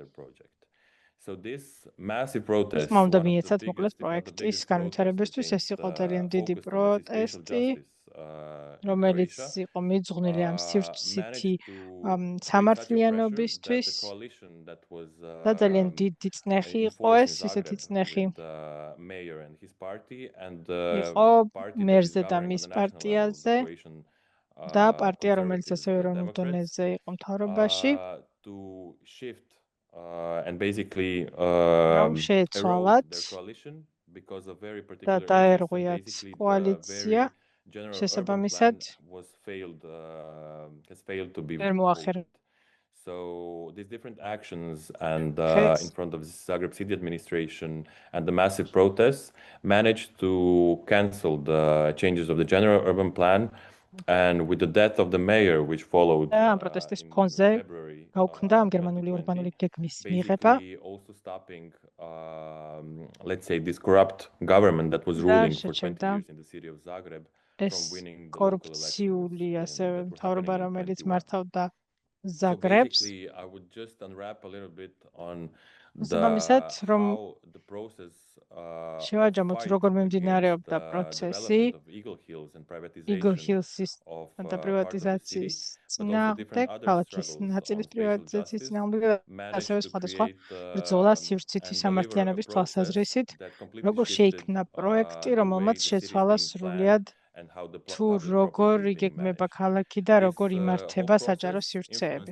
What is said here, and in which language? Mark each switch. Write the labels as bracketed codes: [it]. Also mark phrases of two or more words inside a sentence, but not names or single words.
[ka] ხმა უნდა მიეცათ მოკლედ პროექტის განვითარებისთვის, ეს იყო ძალიან დიდი პროტესტი, რომელიც იყო მიძღვნილი ამ სივრცითი სამართლიანობისთვის და ძალიან დიდი წნეხი იყო ეს, ისეთი წნეხი იყო მერზე და მის პარტიაზე და პარტია, რომელიც ასევე ეროვნულ დონეზე იყო მთავრობაში. რომ შეეცვალათ და დაერღვიათ კოალიცია, შესაბამისად ვერ მოახერხეს. [en] So these different actions and in front of the Zagreb city administration and the massive protests managed to cancel the changes of the general urban plan, and with the death of the mayor which followed [ka] ამ პროტესტის ფონზე გაუქმდა ამ გერმანული урბანული გეგმის მიღება. [en] Also stopping let's say this corrupt government that was ruling for 20 years in the city of Zagreb from winning the [ka] კორუფციული ასევე მთავრობა, რომელიც მართავდა ზაგრებს. [en] I would just unwrap a little bit on [ka] შესაბამისად, რომ შევაჯამოთ როგორ მიმდინარეობდა პროცესი Eagle Hills-ის და პრივატიზაციის წინააღმდეგ, ქალაქის ნაწილის პრივატიზაციის წინააღმდეგ, ასევე სხვადასხვა ბრძოლა სივრცითი სამართლიანობის თვალსაზრისით, როგორ შეიქმნა პროექტი, რომელმაც შეცვალა სრულიად თუ როგორ იგეგმება ქალაქი და როგორ იმართება საჯარო სივრცეები.